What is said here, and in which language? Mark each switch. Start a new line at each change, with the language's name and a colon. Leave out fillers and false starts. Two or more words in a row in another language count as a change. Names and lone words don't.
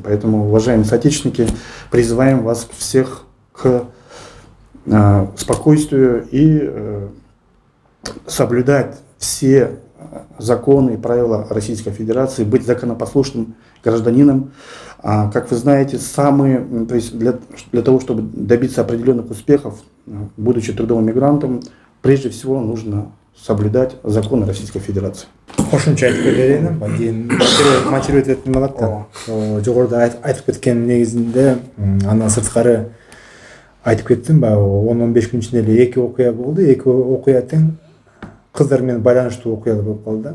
Russian: Поэтому, уважаемые соотечественники, призываем вас всех к спокойствию и соблюдать все законы и правила Российской Федерации, быть законопослушным гражданином. Как вы знаете, то есть для того, чтобы добиться определенных успехов, будучи трудовым мигрантом, прежде всего нужно соблюдать законы Российской Федерации.
Kyrgyz: Кошумча айтып берейин, кийин
Russian: мотивировать этим
Kyrgyz: болот да. Жогоруда айтып кеткен негизинде андан сырткары айтып кеттим, баягы 10-15 күн ичинде эле 2 окуя болду. 2 окуя тең кыздар менен байланыштуу окуялар болуп калды.